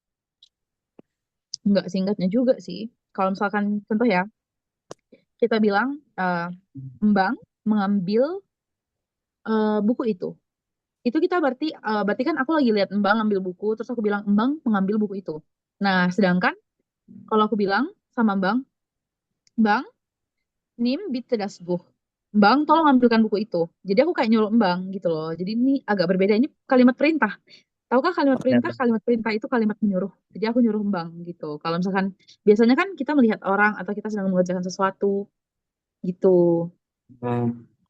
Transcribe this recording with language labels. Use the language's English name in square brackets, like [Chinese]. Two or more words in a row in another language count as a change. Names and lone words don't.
[Indonesian] Enggak singkatnya juga sih. Kalau misalkan contoh ya, kita bilang Mbang mengambil buku itu. Itu kita berarti kan aku lagi lihat Mbang ngambil buku, terus aku bilang Mbang mengambil buku itu. Nah, sedangkan kalau aku bilang sama Mbang, Mbang, [German] nimm bitte das Buch. [Indonesian] Mbang, tolong ambilkan buku itu. Jadi aku kayak nyuruh Mbang gitu loh. Jadi ini agak berbeda. Ini kalimat perintah. Tahukah kalimat perintah? Kalimat perintah itu kalimat menyuruh. Jadi aku nyuruh Mbang gitu. Kalau misalkan biasanya kan kita melihat orang atau kita sedang mengerjakan sesuatu gitu. Hmm.